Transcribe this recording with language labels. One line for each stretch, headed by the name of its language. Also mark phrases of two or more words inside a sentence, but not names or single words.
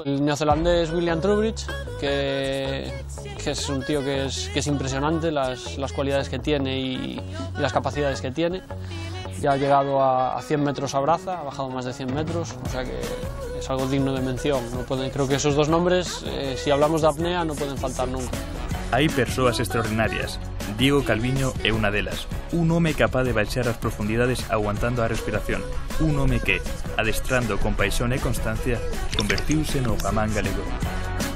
Spanish: El neozelandés William Trubridge, que es un tío que es impresionante las cualidades que tiene y las capacidades que tiene. Ya ha llegado a 100 metros a braza, ha bajado más de 100 metros, o sea que es algo digno de mención. Creo que esos dos nombres, si hablamos de apnea, no pueden faltar nunca.
Galician: Hai persoas extraordinarias. Diego Calviño é unha delas. Un home capaz de baixar as profundidades aguantando a respiración. Un home que, adestrando con paixón e constancia, convertiuse no Aquaman galego.